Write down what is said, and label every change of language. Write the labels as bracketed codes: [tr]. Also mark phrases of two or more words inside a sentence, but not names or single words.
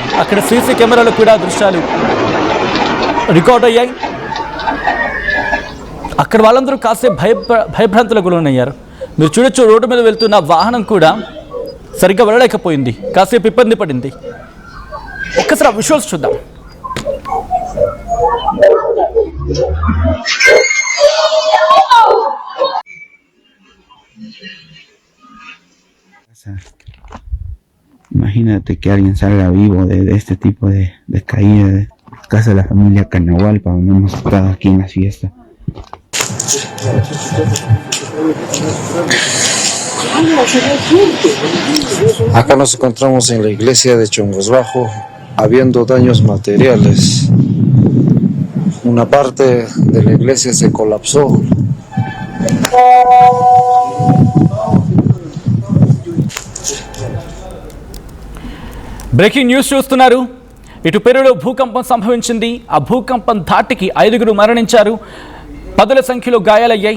[te] అక్కడ సీసీ కెమెరాలు కూడా దృశ్యాలు రికార్డ్ అయ్యాయి. అక్కడ వాళ్ళందరూ కాసేపు భయభ్రాంతులకు గురయ్యారు. మీరు చూడొచ్చు, రోడ్డు మీద వెళ్తున్న వాహనం కూడా సరిగ్గా వెళ్ళలేకపోయింది, కాసేపు ఇబ్బంది పడింది. ఒక్కసారి విజువల్స్ చూద్దాం. [es] Imagínate que alguien salga vivo de este tipo de caída de casa de la familia Canahualpa, donde hemos estado aquí en la fiesta. Acá nos encontramos en la iglesia de Chongos Bajo, habiendo daños materiales. Una parte de la iglesia se colapsó. [en] breaking news [te] చూస్తున్నారు. ఇటు పెరూలో భూకంపం సంభవించింది. ఆ భూకంపం ధాటికి 5గురు మరణించారు, పదుల సంఖ్యలో గాయాలయ్యాయి.